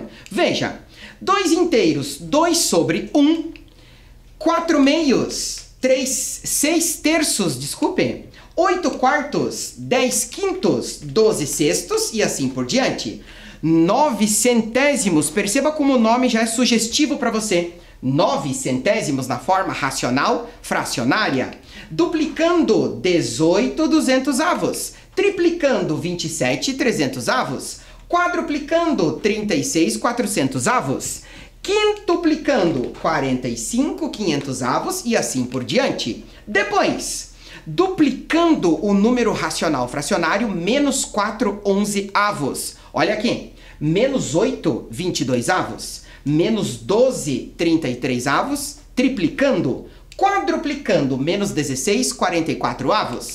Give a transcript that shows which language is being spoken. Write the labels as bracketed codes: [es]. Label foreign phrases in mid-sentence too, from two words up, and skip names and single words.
[pt] Veja, 2 inteiros, 2 sobre 1, 4 meios, 6 terços, desculpe, 8 quartos, 10 quintos, 12 sextos e assim por diante. 9 centésimos, perceba como o nome já é sugestivo para você. 9 centésimos na forma racional fracionária. Duplicando 18 200avos. Triplicando 27 300avos. Quadruplicando 36 400avos. Quintuplicando 45 500avos e assim por diante. Depois, duplicando o número racional fracionário menos 4 11avos. Olha aqui, menos 8 22avos. Menos 12 33avos. Triplicando, quadruplicando menos 16 44avos.